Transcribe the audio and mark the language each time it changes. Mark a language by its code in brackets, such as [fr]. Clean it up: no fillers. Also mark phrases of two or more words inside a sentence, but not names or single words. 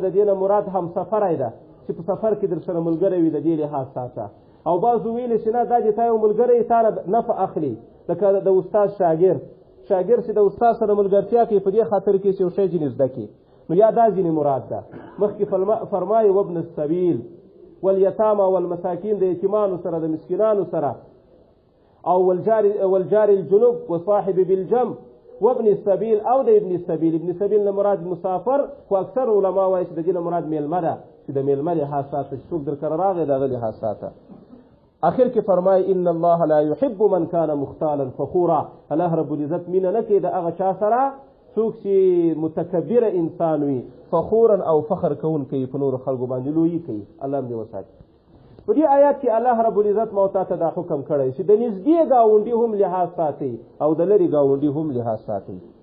[ps] د دې نه مراد همسفری ده چې په سفر کې در سره ملګری وي د دې لحاظ ساته او بعضو ویلي چې نه دا چې تا یو ملګری تا نه نفع اخلي لکه د استاد شاګرد چې د استاد سره ملګرتیا کوي په دې خاطر کې چې یو شی ځینې زده کړي نو یا دا ځینې مراد ده مخکې فرمایي [ar] وابن السبیل والیتامى والمساکین [ps] د یتیمانو سره د مسکینانو سره او [ar] والجار الجنوب وصاحب بالجنب وابن السبیل [ps] او د ابن السبیل نه مراد مسافر خو اکثر علما وایي چې د دې نه مراد میلمه ده چې د میلمه لحاظ ساته چې څوک در کره راغی د هغه لحاظ ساته آخر کې فرمایي [ar] ان الله لا يحب من كان مختالا فخورا الله رب العزت [ps] مینه نه کوي د هغه چا سره څوک چې متکبره انسان وي فخورا او فخر کوونکی په نورو خلکو باندې لویي کوي الله دې وساتي په دې آیات کې [ar] الله رب العزت [ps] موتا ته دا حکم کړی چې د نږدې ګاونډي هم لحاظ ساتي او د لرې ګاونډي هم لحاظ ساتي